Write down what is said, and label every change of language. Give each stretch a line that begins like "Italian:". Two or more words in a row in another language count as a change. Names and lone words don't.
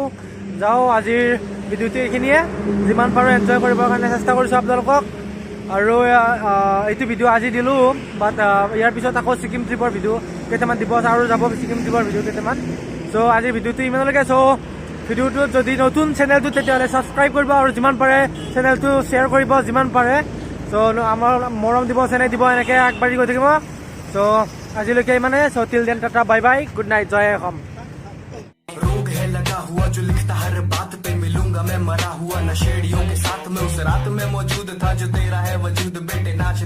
Assamese: যাওঁ আজিৰ ভিডিঅ'টো এইখিনিয়ে যিমান পাৰোঁ এনজয় কৰিবৰ কাৰণে চেষ্টা কৰিছোঁ আপোনালোকক আৰু এইটো ভিডিঅ' আজি দিলোঁ বাট ইয়াৰ পিছত আকৌ ছিকিম ট্ৰিপৰ ভিডিঅ' কেইটামান দিব আৰু যাব ছিকিম ট্ৰিপৰ ভিডিঅ' কেইটামান চ' আজিৰ ভিডিঅ'টো ইমানলৈকে চ' ভিডিঅ'টোত যদি নতুন চেনেলটো তেতিয়াহ'লে ছাবস্ক্ৰাইব কৰিব আৰু যিমান পাৰে চেনেলটো শ্বেয়াৰ কৰিব যিমান পাৰে চ' আমাৰ মৰম দিব চেনেল দিব এনেকৈ আগবাঢ়ি গৈ থাকিব চ' আজিলৈকে ইমানে চ'
English: till then tata bye bye good night
Assamese: জয় অসম
Hindi: रोग है लगा हुआ जो लिखता हर बात पे मिलूंगा मैं मरा हुआ नशेड़ियों के साथ में उस रात में मौजूद था जो तेरा है वजूद बेटे ना